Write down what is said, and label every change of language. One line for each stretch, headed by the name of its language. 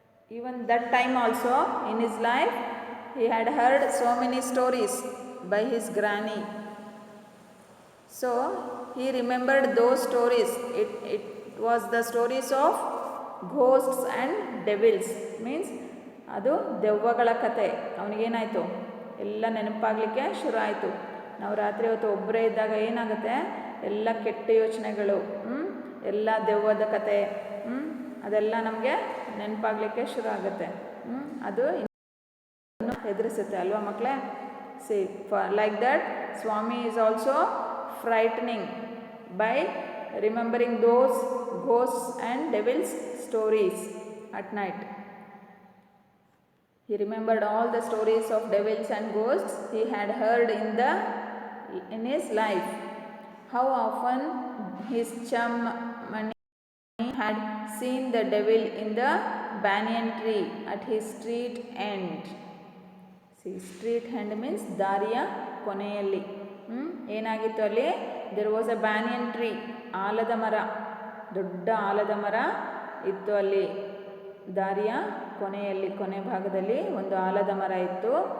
English: Even that time also, in his life, he had heard so many stories by his granny. So, he remembered those stories. It was the stories of ghosts and devils.
Kannada: Means, ಅದು ದೆವ್ವಗಳ ಕತೆ. ಅವನಿಗೇನಾಯಿತು, ಎಲ್ಲ ನೆನಪಾಗಲಿಕ್ಕೆ ಶುರು ಆಯಿತು. ನಾವು ರಾತ್ರಿ ಹೊತ್ತು ಒಬ್ಬರೇ ಇದ್ದಾಗ ಏನಾಗುತ್ತೆ, ಎಲ್ಲ ಕೆಟ್ಟ ಯೋಚನೆಗಳು, ಎಲ್ಲ ದೆವ್ವದ ಕತೆ, ಅದೆಲ್ಲ ನಮಗೆ ನೆನಪಾಗಲಿಕ್ಕೆ ಶುರು ಆಗುತ್ತೆ. ಅದು ಇನ್ನೂ ಹೆದರಿಸುತ್ತೆ ಅಲ್ವಾ ಮಕ್ಕಳೇ.
English: See like that Swami is also frightening by remembering those ghosts and devils stories at night. He remembered all the stories of devils and ghosts he had heard in his life. How often his chum Mani had seen the devil in the banyan tree at his street end. See, street end means
Kannada: ದಾರಿಯ ಕೊನೆಯಲ್ಲಿ. ಏನಾಗಿತ್ತು ಅಲ್ಲಿ,
English: there was a banyan tree,
Kannada: ಆಲದ ಮರ, ದೊಡ್ಡ ಆಲದ ಮರ ಇತ್ತು ಅಲ್ಲಿ. ದಾರಿಯ ಕೊನೆಯಲ್ಲಿ, ಕೊನೆ ಭಾಗದಲ್ಲಿ ಒಂದು ಆಲದ ಮರ ಇತ್ತು.